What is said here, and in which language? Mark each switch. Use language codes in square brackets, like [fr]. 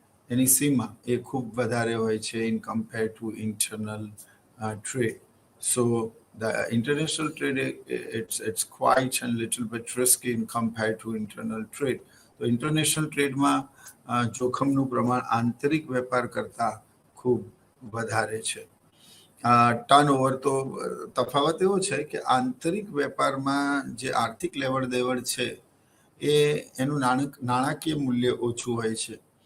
[gu] એની સીમા એ ખૂબ વધારે હોય છે [en] In compare to internal trade. So the international trade, it's quite a little bit risky in compared to internal trade. [gu] તો international ટ્રેડમાં જોખમનું પ્રમાણ આંતરિક વેપાર કરતાં ખૂબ વધારે છે. ટર્નઓવર તો તફાવત એવો છે કે આંતરિક વેપારમાં જે આર્થિક લેવડ દેવડ છે એ એનું નાણાકીય મૂલ્ય ઓછું હોય છે.